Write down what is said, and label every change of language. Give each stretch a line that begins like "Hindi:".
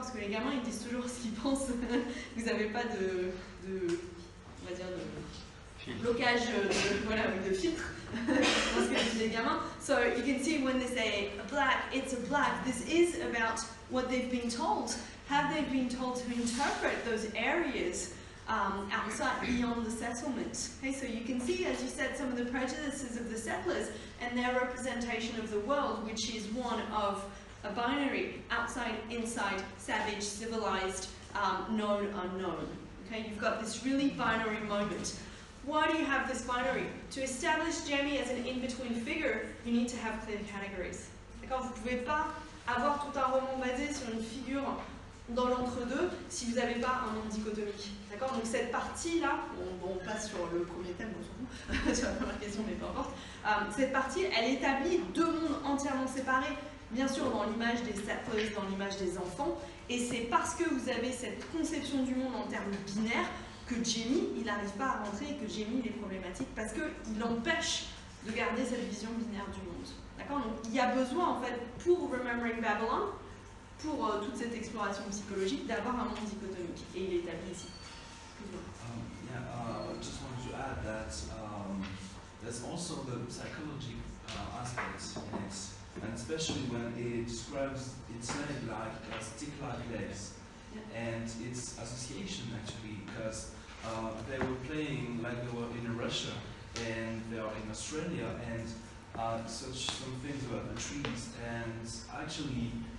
French: Parce que les gamins, ils disent toujours ce qu'ils pensent. Vous n'avez pas on va dire, de blocage, de filtre. Parce que disent les gamins.
English: So you can see when they say black, it's a black. This is about what they've been told. Have they been told to interpret those areas outside, beyond the settlement? Okay, so you can see, as you said, some of the prejudices of the settlers and their representation of the world, which is one of a binary, outside, inside, savage, civilized, known, unknown. Okay, you've got this really binary moment. Why do you have this binary? To establish Jamie as an in-between figure, you need to have clear categories.
French: D'accord? Vous ne pouvez pas avoir tout un roman basé sur une figure dans l'entre-deux si vous n'avez pas un monde dichotomique. D'accord? Donc cette partie-là, on passe sur le premier thème, on s'en fout, sur la première question, mais peu importe. Cette partie, elle établit deux mondes entièrement séparés, bien sûr dans l'image des settlers, dans l'image des enfants, et c'est parce que vous avez cette conception du monde en termes binaires que Jamie, il n'arrive pas à rentrer, et que Jamie, il est problématique, parce qu'il empêche de garder cette vision binaire du monde. D'accord? Donc il y a besoin, en fait, pour Remembering Babylon, pour toute cette exploration psychologique, d'avoir un monde dichotomique. Et il est établi ici.
English: I just wanted to add that there's also the psychology aspects in it, and especially when it describes its leg like stick-like legs, and its association actually, because they were playing like they were in Russia and they are in Australia, and some things about the trees, and actually